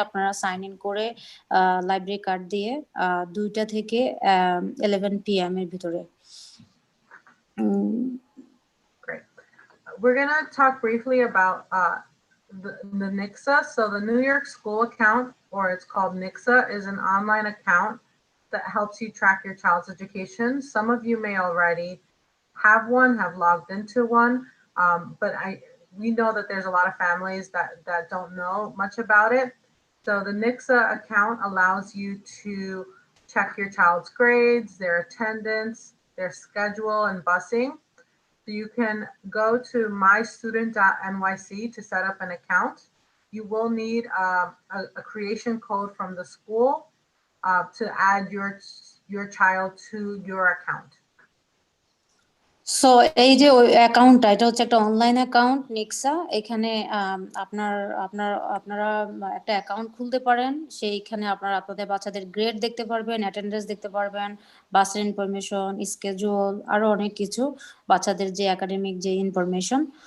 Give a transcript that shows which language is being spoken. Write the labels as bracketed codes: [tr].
[bn] আপনারা sign in করে library card দিয়ে 2টা থেকে 11 p.m. এর ভিতরে। [en] Great. We're going to talk briefly about the Nexa. So the New York School account, or it's called Nexa, is an online account that helps you track your child's education. Some of you may already have one, have logged into one, but we know that there's a lot of families that don't know much about it. So the Nexa account allows you to check your child's grades, their attendance, their schedule, and busing. So you can go to mystudent.nyc to set up an account. You will need a creation code from the school to add your child to your account. [bn] So এই যে অ্যাকাউন্টটা, এটা হচ্ছে একটা online account Nexa. এখানে আপনারা একটা account খুলতে পারেন। সেইখানে আপনারা আপনাদের বাচ্চাদের গ্রেড দেখতে পারবেন, অ্যাটেন্ডেন্স দেখতে পারবেন, বাসের ইনফরমেশন, স্কেজুল, আরো অনেক কিছু, বাচ্চাদের যে একাডেমিক যে ইনফরমেশন।